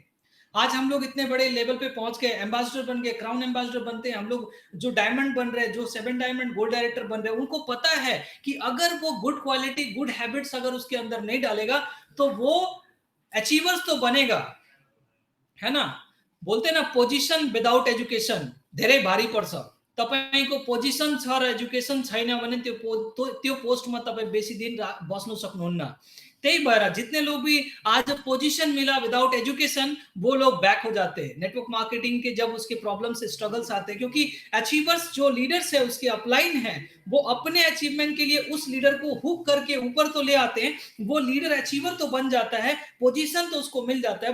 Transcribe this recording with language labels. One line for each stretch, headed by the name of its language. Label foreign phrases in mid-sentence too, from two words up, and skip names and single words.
Hindi: आज हम लोग इतने बड़े लेवल पे पहुंच गए, एम्बेसडर बन गए,
English: crown ambassador
Hindi: बनते हैं हम लोग, जो डायमंड बन रहे हैं, जो 7
English: diamond gold director
Hindi: बन रहे हैं, उनको पता है कि अगर वो
English: good quality, good habits
Hindi: अगर उसके अंदर नहीं डालेगा तो वो अचीवर्स तो बनेगा, है ना। बोलते ना,
English: position without education
Nepali: धेरै भारी पर्छ। तपाईको पोजिसन छ र एजुकेशन छैन भने त्यो पोस्टमा तपाईं बेसी दिन बस्न सक्नुहुन्न। त्यही भएर
Hindi: जितने लोग भी आज पोजीशन मिला
English: without education,
Hindi: वो लोग बैक हो जाते हैं।
English: network marketing
Hindi: के जब उसके प्रॉब्लम से स्ट्रगल्स आते हैं, क्योंकि अचीवर्स जो लीडर्स है उसके अपलाइन है, वो अपने अचीवमेंट के लिए उस लीडर को हुक करके ऊपर तो ले आते हैं, वो लीडर अचीवर तो बन जाता है, पोजीशन तो उसको मिल जाता है।